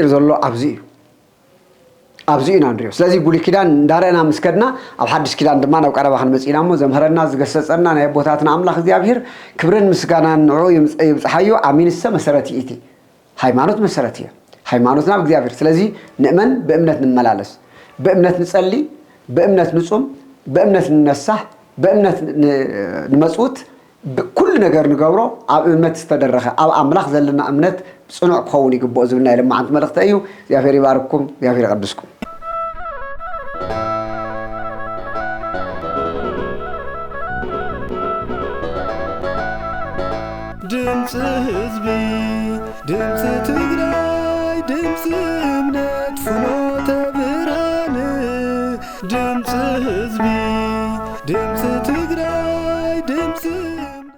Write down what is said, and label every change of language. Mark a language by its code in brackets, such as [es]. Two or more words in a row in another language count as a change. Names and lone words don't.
[ti] ዘሎ ኣብዚ እዩ ኣብዚ ኢና ንሪኦ ስለዚ ብሉይ ኪዳን እንዳርአና ምስከድና ኣብ ሓድሽ ኪዳን ድማ ናብ ቀረባ ክንመፂና እሞ ዘምሃረና ዝገሰፀና ናይ ቦታትና ኣምላኽ እግዚኣብሔር ክብርን ምስጋናን ንዑ ይብፅሓዮ ኣሚንሰ መሰረት ይእቲ ሃይማኖት መሰረት እያ ሃይማኖትና ብእግዚአብሔር ስለዚህ ንእመን በእምነት እንመላለስ በእምነት ንጸሊ በእምነት ንጹም በእምነት ንነሳህ በእምነት ንመጽውት ኩሉ ነገር ንገብሮ ኣብ እምነት ዝተደረኸ ኣብ ኣምላኽ ዘለና እምነት ጽኑዕ ክኸውን ይግብኦ ዝብልና የለማዓንቲ መልእኽቲ እዩ እግዚአብሔር ይባርክኩም እግዚአብሔር ይቀድስኩም ድምፅ ህዝቢ ድምፅ ትግራይ ድምፅ እምነት ፍኖተ ብርሃን ድምፅ ህዝቢ ድምፅ ትግራይ ድምፅ